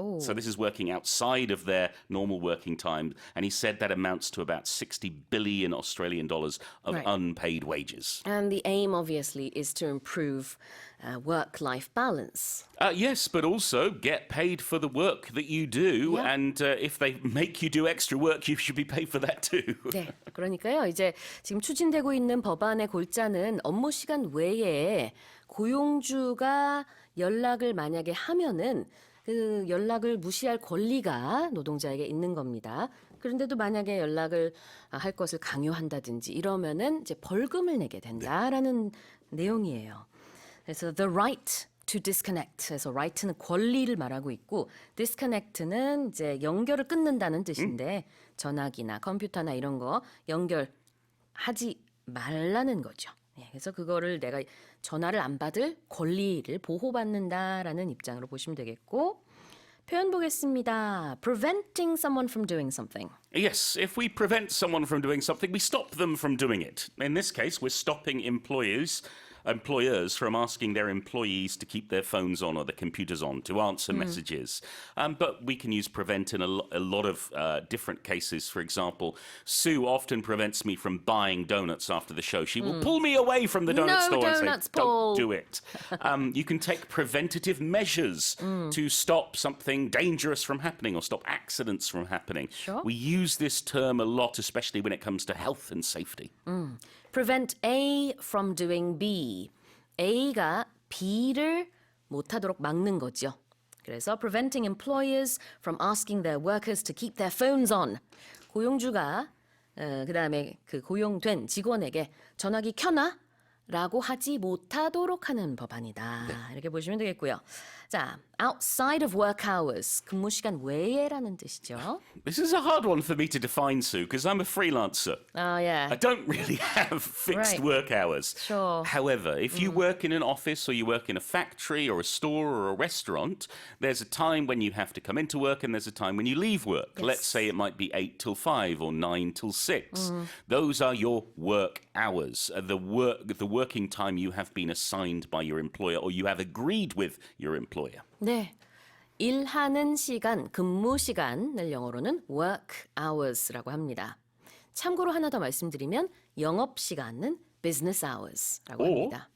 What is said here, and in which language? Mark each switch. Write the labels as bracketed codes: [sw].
[en] So this is working outside of their normal working time. And he said that amounts to about 60 billion Australian dollars of unpaid wages. And the aim, obviously, is to improve work-life balance. Yes, but also get paid for the work that you do. And if they make you do extra work, you should be paid for that too. [ko] 네, 그러니까요. 이제 지금 추진되고 있는 법안의 골자는 업무 시간 외에 고용주가 연락을 만약에 하면은 그 연락을 무시할 권리가 노동자에게 있는 겁니다. 그런데도 만약에 연락을 할 것을 강요한다든지 이러면은 이제 벌금을 내게 된다라는 내용이에요. 그래서 [en] the right to disconnect. [ko] 그래서 right는 권리를 말하고 있고 disconnect는 이제 연결을 끊는다는 뜻인데 전화기나 컴퓨터나 이런 거 연결하지 말라는 거죠. 그래서 그거를 내가 전화를 안 받을 권리를 보호받는다라는 입장으로 보시면 되겠고 표현 보겠습니다. [en] Preventing someone from doing something. Yes, if we prevent someone from doing something, we stop them from doing it. In this case, we're stopping employers from asking their employees to keep their phones on or their computers on to answer messages. But we can use prevent in a lot of different cases. For example, Sue often prevents me from buying donuts after the show. She will pull me away from the donut store and say, Paul. don't do it. You can take preventative measures to stop something dangerous from happening or stop accidents from happening. Sure. We use this term a lot, especially when it comes to health and safety. Prevent A from doing B. [ko] A가 B를 못하도록 막는 거죠. 그래서 [en] preventing employers from asking their workers to keep their phones on. [ko] 고용주가 그다음에 그 고용된 직원에게 전화기 켜놔? 라고 하지 못하도록 하는 법안이다. 이렇게 보시면 되겠고요. 자, [en] outside of work hours, [ko] 근무 시간 외에라는 뜻이죠. [en] This is a hard one for me to define, Sue, because I'm a freelancer. I don't really have fixed work hours. Sure. However, if you work in an office or you work in a factory or a store or a restaurant, there's a time when you have to come into work and there's a time when you leave work. Yes. Let's say it might be 8 till 5 or 9 till 6. Those are your work hours. The working time you have been assigned by your employer or you have agreed with your employer. [ko] 네. 일하는 시간, 근무 시간을 영어로는 work hours라고 합니다. 참고로 하나 더 말씀드리면 영업 시간은 business hours라고 합니다.